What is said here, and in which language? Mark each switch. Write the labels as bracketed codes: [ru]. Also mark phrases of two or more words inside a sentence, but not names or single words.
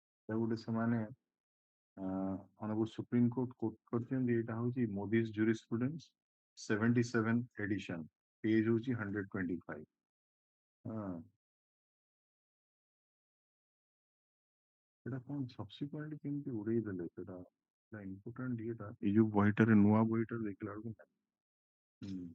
[or] ଗୋଟେ ସେମାନେ [en] honorable Supreme Court [or] quote କରିଛନ୍ତି ଏଇଟା ହଉଛି Modi's jurisprudence 77 [en] edition page [or] ହଉଛି 125 ହଁ ସେଟା କଣ subsequently କେମିତି ଉଡେଇ ଦେଲେ ସେଟା important ଇଏଟା ଏଇ ଯୋଉ ବହିଟାରେ ନୂଆ ବହିଟାରେ ଦେଖିଲା ବେଳକୁ